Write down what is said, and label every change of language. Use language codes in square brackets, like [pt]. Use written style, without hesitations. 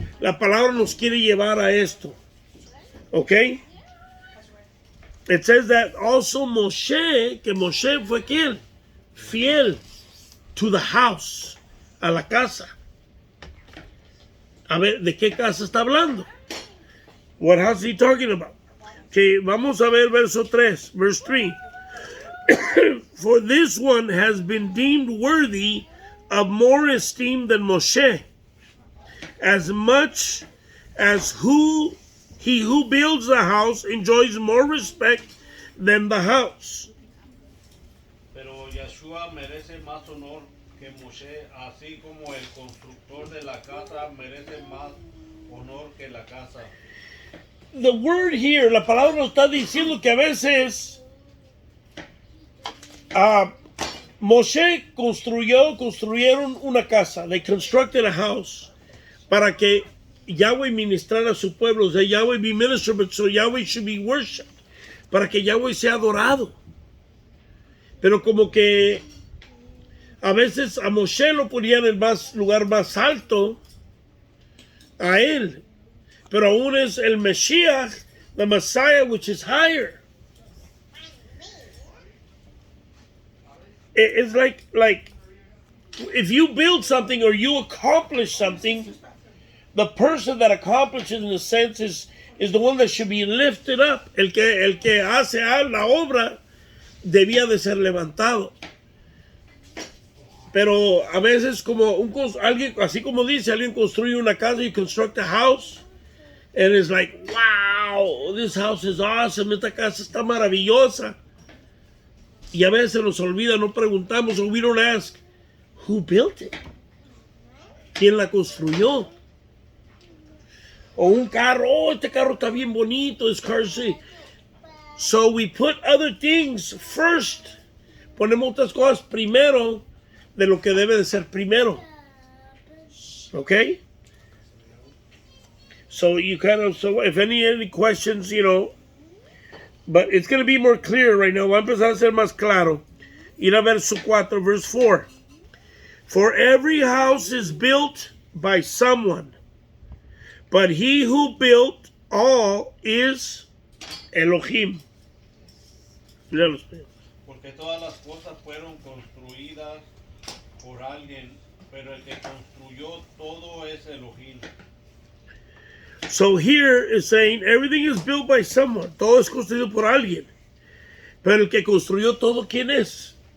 [es] La palabra nos quiere llevar a esto. Okay? [en] It says that also Moshe, [es] que Moshe fue ¿quién? Fiel [en] to the house, [es] a la casa. A ver, ¿de qué casa está hablando? [en] What house is he talking about? Okay, [es] vamos a ver verso 3, [en] verse 3. For this one has been deemed worthy of more esteem than Moshe, as much as he who builds the house enjoys more respect than the house. [es] Pero Yeshua merece más honor que Moshe, así como el constructor de la casa merece más honor que la casa. [en] The word here, [es] la palabra nos está diciendo que a veces Moshe construyeron una casa. [en] They constructed a house [es] para que Yahweh ministrara a su pueblo. O sea, [en] Yahweh be ministered, but so Yahweh should be worshipped. [es] Para que Yahweh sea adorado. Pero como que a veces a Moshe lo ponían en el lugar más alto, a él. Pero aún es el Mashiach, [en] the Messiah, which is higher. It's like if you build something or you accomplish something, the person that accomplishes in a sense is the one that should be lifted up. [es] El que hace la obra debía de ser levantado. Pero a veces como alguien, así como dice, alguien construye una casa, [en] you construct a house, and it's like, wow, this house is awesome, [es] esta casa está maravillosa. Y a veces nos olvida, no preguntamos, [en] or we don't ask, who built it? [es] ¿Quién la construyó? O un carro, oh, este carro está bien bonito, [en] this car is... So we put other things first. [es] Ponemos otras cosas primero de lo que debe de ser primero. [en] Okay? So so if any questions, but it's going to be more clear right now. [es] Va a empezar a ser más claro. Ir a verso 4, [en] verse 4. For every house is built by someone, but he who built all is Elohim. [es] Porque todas las cosas fueron construidas por alguien, pero el que construyó todo es Elohim. [en] So here is saying everything is built by someone. [es] Todo es construido por alguien. Pero el que construyó todo, ¿quién es?